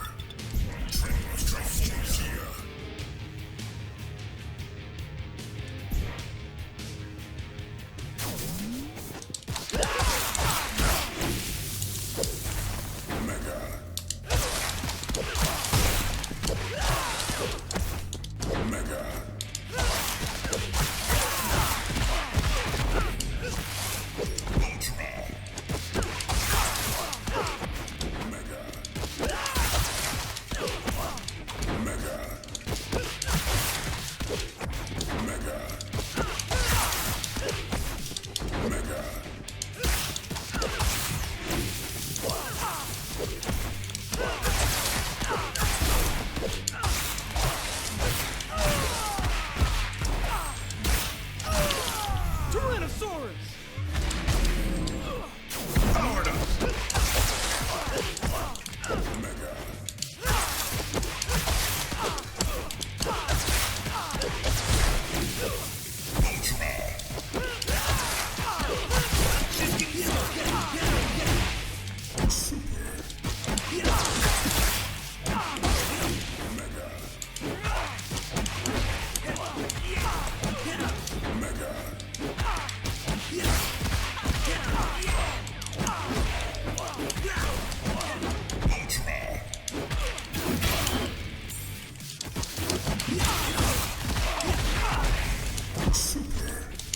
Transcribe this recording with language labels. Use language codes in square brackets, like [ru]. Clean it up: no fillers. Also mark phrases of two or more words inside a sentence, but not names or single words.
[en] Train Strike here. Mega. Mega. Ultra. Mega. Mega. Mega. Mega. Tyrannosaurus! Powered up. Mega. Ultra. Mega. Mega. Ultra. Super.